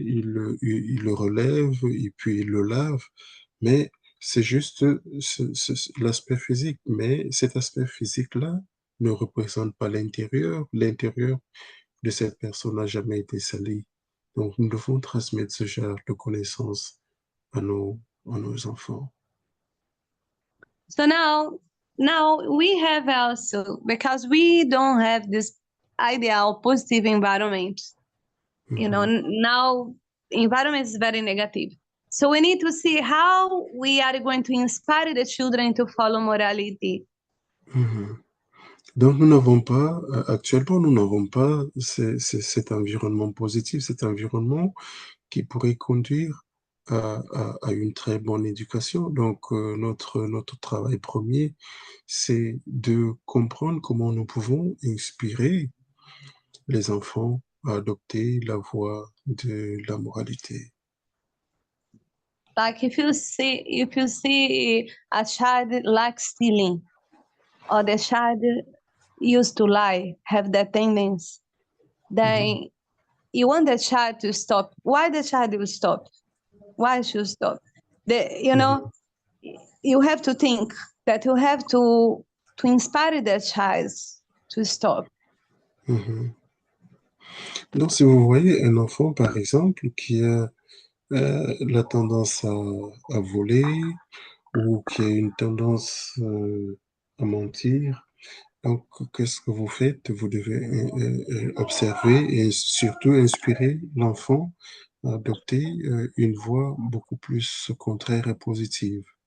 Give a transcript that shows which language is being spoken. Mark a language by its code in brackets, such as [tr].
[fr] Il le relève et puis il le lave, mais c'est juste l'aspect physique, mais cet aspect physique-là ne représente pas l'intérieur. L'intérieur de cette personne n'a jamais été sali. Donc, nous devons transmettre ce genre de connaissances à nos enfants. [en] So now we have also, because we don't have this ideal positive environment, now environment is very negative. So we need to see how we are going to inspire the children to follow morality. [fr] Donc, actuellement, nous n'avons pas cet environnement positif, cet environnement qui pourrait conduire à une très bonne éducation. Donc, notre travail premier, c'est de comprendre comment nous pouvons inspirer les enfants à adopter la voie de la moralité. [en] Like if you see a child like stealing, or the child used to lie, have that tendency, then you want the child to stop. Why the child will stop? Why should stop? You have to think that you have to inspire the child to stop. [fr] Donc, si vous voyez un enfant, par exemple, qui a la tendance à voler ou qui a une tendance à mentir, donc qu'est-ce que vous faites? Vous devez observer et surtout inspirer l'enfant à adopter une voie beaucoup plus contraire et positive.